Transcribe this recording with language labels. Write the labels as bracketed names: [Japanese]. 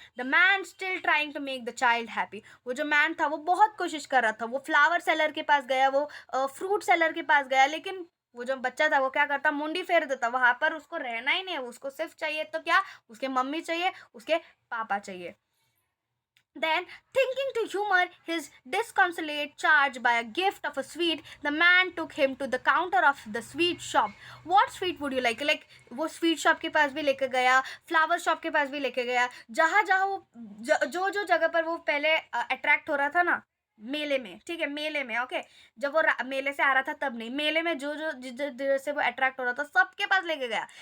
[English] The man still trying to make the child happy. [Hindi] वो जो man था वो बहुत कोशिश कर रहा था, वो फ्लावर सेलर के पास गया, वो फ्रूट सेलर के पास गया, लेकिन वो जो बच्चा था वो क्या करता, मुंडी फेर देता, वहां पर उसको रहना ही नहीं है, उसको सिर्फ चाहिए तो क्या, उसके मम्मी चाहिए, उसके पापा चाहिए. [English] Then, thinking to humor his disconsolate charge by a gift of a sweet, the man took him to the counter of the sweet shop. What sweet would you like? [Hindi] Like वो sweet shop के पास भी लेके गया, flower shop के पास भी लेके गया, जहाँ जहाँ वो जो जगह पर वो पहले अट्रैक्ट हो रहा था ना, मेले में, ठीक है, मेले में, ओके, जब वो मेले से आ रहा था तब नहीं, मेले में जो जो जिस जिस जगह से वो अट्रैक्ट हो रहा था सबके पास लेके गया.